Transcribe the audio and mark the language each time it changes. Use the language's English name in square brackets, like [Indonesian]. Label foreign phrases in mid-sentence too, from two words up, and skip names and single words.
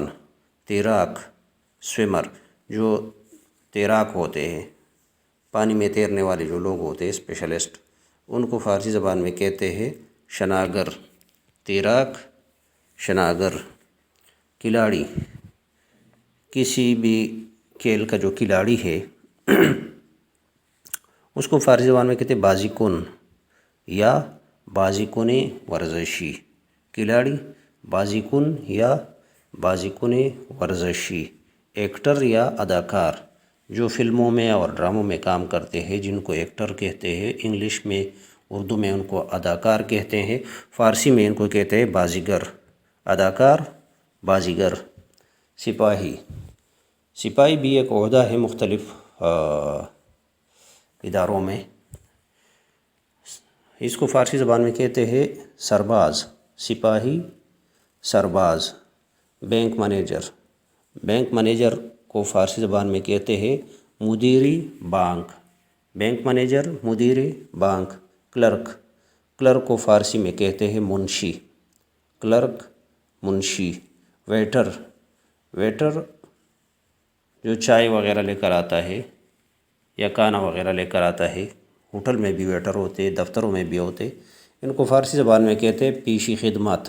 [Urdu] تیراک، سوئمر، جو تیراک ہوتے ہیں، پانی میں تیرنے والے جو لوگ ہوتے ہیں اسپیشلسٹ، ان کو فارسی زبان میں کہتے ہیں شناگر۔ تیراک، شناگر۔ کھلاڑی، کسی بھی کھیل کا جو کھلاڑی ہے اس کو فارسی زبان میں کہتے ہیں [Persian] بازی کن [Urdu] یا [Persian] بازی کن ورزشی۔ [Urdu] کھلاڑی، [Persian] بازی کن [Urdu] یا [Persian] بازی کن ورزشی۔ [Urdu] ایکٹر یا اداکار، جو فلموں میں اور ڈراموں میں کام کرتے ہیں جن کو ایکٹر کہتے ہیں، انگلش میں، اردو میں ان کو اداکار کہتے ہیں، فارسی میں ان کو کہتے ہیں بازیگر۔ اداکار، بازیگر۔ سپاہی، سپاہی بھی ایک عہدہ ہے مختلف اداروں میں، اس کو فارسی زبان میں کہتے ہیں سرباز۔ سپاہی، سرباز۔ [English] bank manager, bank manager [Urdu] کو فارسی زبان میں کہتے ہیں [Persian] مدیری بانک۔ [English] bank manager, [Persian] مدیری بانک۔ [Urdu] کلرک، کلرک کو فارسی میں کہتے ہیں منشی۔ کلرک، منشی۔ ویٹر، ویٹر جو چائے وغیرہ لے کر آتا ہے یا کھانا وغیرہ لے کر آتا ہے، ہوٹل میں بھی ویٹر ہوتے، دفتروں میں بھی ہوتے، ان کو فارسی زبان میں کہتے ہیں [Persian] پیشی خدمت۔